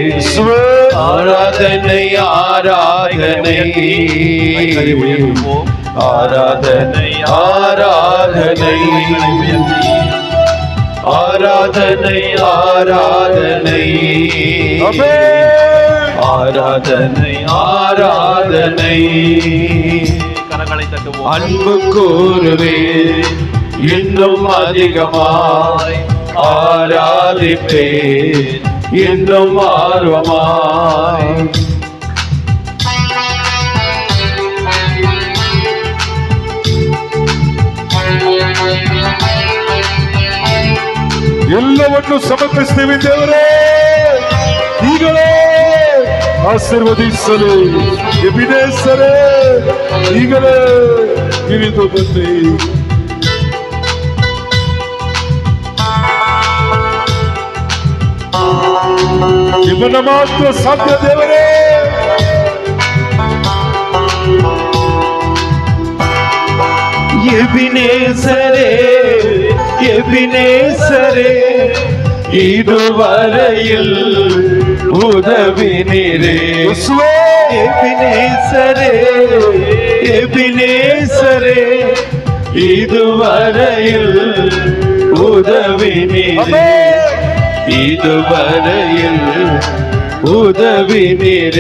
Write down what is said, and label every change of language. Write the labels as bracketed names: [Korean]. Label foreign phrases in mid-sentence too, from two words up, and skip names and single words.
[Tamil] ஆராதனை ஆராதனை ஆராதனை ஆராதனை ஆராதனை ஆராதனை ஆராதனை ஆராதனை கரங்களை தட்டுவோம். அன்பு கூறுவே இன்னும் அதிகமாய் ஆராதிப்பேன், இன்னும் ஆர்வமாய் [Kannada] ಎಲ್ಲವನ್ನು ಸಮರ್ಪಿಸುತ್ತೇವೆ ದೇವರೇ. ಈಗಲೇ ಆಶೀರ್ವದಿಸಲು ಎಬಿನೇಸರೇ, ಈಗಲೇ ಇಳಿದು ಬನ್ನಿ. ನಿಮ್ಮನ್ನ ಮಾತ್ರ ಸಾಧ್ಯ ದೇವರೇ. [Tamil] எபினேசரே எபினேசரே இதுவரையில் உதவி நீரே. எபினேசரே எபினேசரே இதுவரையில் உதவி நீரே, இதுவரையில் உதவி நீரே.